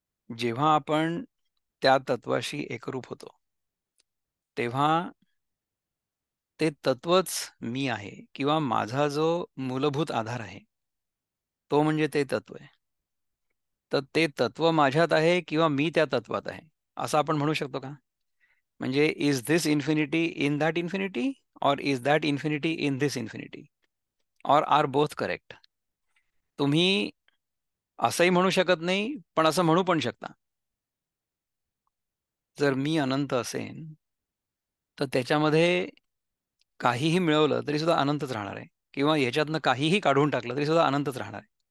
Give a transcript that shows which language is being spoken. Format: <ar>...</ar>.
<mr>जेव्हा आपण त्या तत्वाशी एकरूप होतो तेव्हा ते तत्वच मी आहे किंवा माझा जो मूलभूत आधार आहे तो म्हणजे ते तत्व आहे. तर ते तत्व माझ्यात आहे किंवा मी त्या तत्वात आहे असं आपण म्हणू शकतो का?</mr> <en>म्हणजे is this infinity in that infinity or is that infinity in this infinity or are both correct?</en> <mr>तुम्ही असंही म्हणू शकत नाही पण असं म्हणू पण शकता. जर मी अनंत असेन तर त्याच्यामध्ये काहीही मिळवलं तरी सुद्धा अनंतच राहणार आहे किंवा ह्याच्यातनं काहीही काढून टाकलं तरी सुद्धा अनंतच राहणार आहे.</mr>